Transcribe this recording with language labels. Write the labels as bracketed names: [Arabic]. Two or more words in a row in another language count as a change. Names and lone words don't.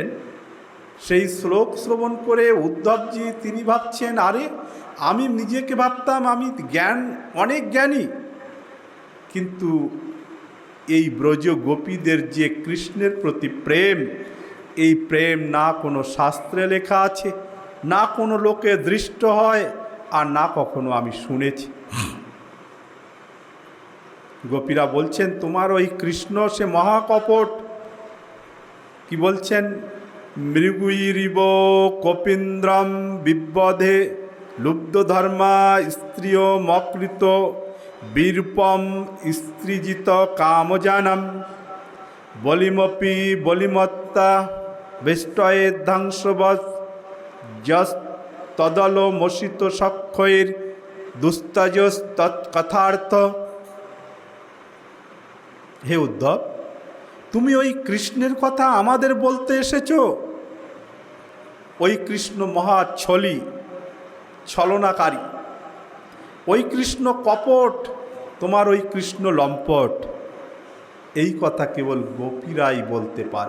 [Bangla] সেই শ্লোক শ্রবণ করে উদ্ধবজি তিনি ভাবছেন, আরে আমি নিজেকে ভাবতাম আমি অনেক জ্ঞানী, কিন্তু এই ব্রজ গোপীদের যে কৃষ্ণের প্রতি প্রেম, এই প্রেম না কোনো শাস্ত্রে লেখা আছে, না কোনো লোকে দৃষ্ট হয়, আর না কখনো আমি শুনেছি। গোপীরা বলছেন তোমার ওই কৃষ্ণ সে মহাকপট। কি বলছেন? [Sanskrit] মৃগুইরিব কপীন্দ্রম বিব্বধে লুব্ধ ধর্মা স্ত্রিয় মকৃত বীরপম স্ত্রীজিত কামজানম বলিমপি বলিমত্তা বেষ্টয়ে ধ্বংসবৎ যস তদল মসিত সক্ষয়ের দুস্তজস তৎকথার্থ। [Bangla] হে উদ্ধব, তুমি ওই কৃষ্ণের কথা আমাদের বলতে এসেছো? ওই কৃষ্ণ মহা ছলনাকারী, ওই কৃষ্ণ কপট, তোমার ওই কৃষ্ণ লম্পট। এই কথা কেবল গোপীরাই বলতে পারে।